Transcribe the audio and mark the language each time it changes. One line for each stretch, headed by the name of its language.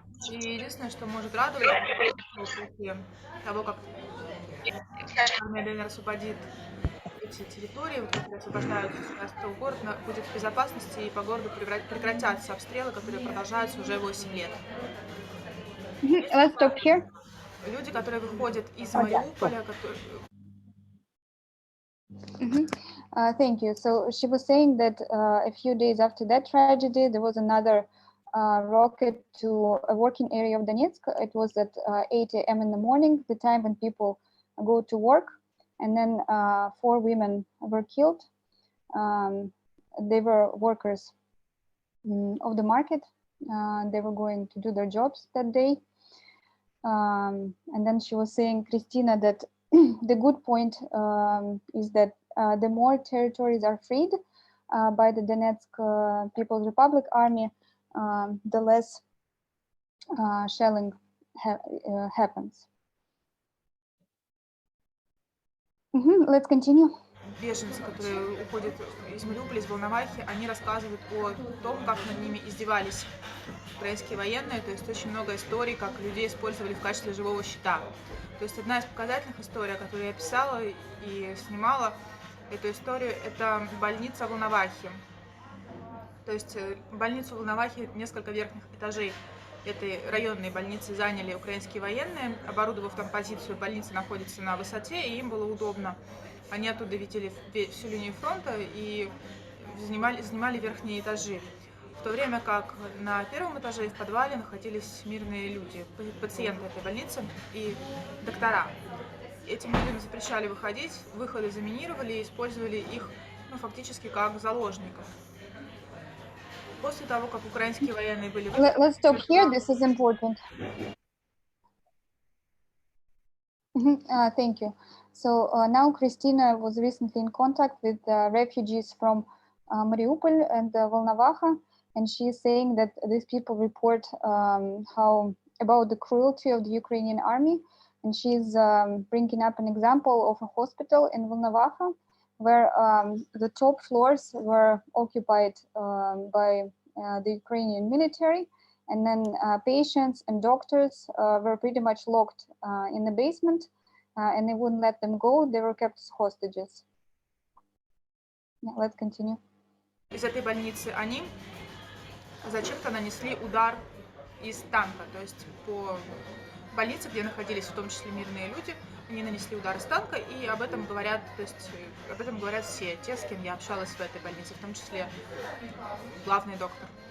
Russian: И единственное, что может радовать, после того, как армия ДНР освободит эти территории, которые освобождаются сейчас, то город будет в безопасности, и по городу прекратятся обстрелы, которые продолжаются уже 8 лет.
English: Let's stop here.
Russian: Люди, которые выходят из Мариуполя,
English: Thank you. So she was saying that a few days after that tragedy, there was another rocket to a working area of Donetsk. It was at 8 a.m. in the morning, the time when people go to work. And then 4 women were killed. They were workers of the market. They were going to do their jobs that day. And then she was saying, Christina, that the good point is that the more territories are freed by the Donetsk People's Republic Army, the less shelling happens. Let's continue.
Russian: Беженцы, которые уходят из Мариуполя, из Волновахи, они рассказывают о том, как над ними издевались украинские военные. То есть очень много историй, как людей использовали в качестве живого щита. То есть одна из показательных историй, которую я писала и снимала эту историю, это больница Волновахи. То есть больницу Волновахи, несколько верхних этажей этой районной больницы заняли украинские военные, оборудовав там позицию. Больница находится на высоте, и им было удобно. Они оттуда видели всю линию фронта и занимали верхние этажи. В то время как на первом этаже и в подвале находились мирные люди, пациенты этой больницы и доктора. Этим людям запрещали выходить, выходы заминировали и использовали их фактически как заложников. После того, как украинские военные были...
English: Let's stop here, this is important. Thank you. So now Christina was recently in contact with refugees from Mariupol and Volnovakha, and she is saying that these people report about the cruelty of the Ukrainian army, and she's bringing up an example of a hospital in Volnovakha where the top floors were occupied by the Ukrainian military, and then patients and doctors were pretty much locked in the basement, and they wouldn't let them go. They were kept as hostages. Yeah, let's continue.
Russian: Из этой больницы они зачем-то нанесли удар из танка, то есть по больнице, где находились в том числе мирные люди, они нанесли удар из танка, и об этом говорят, то есть об этом говорят все те, с кем я общалась в этой больнице, в том числе главный доктор.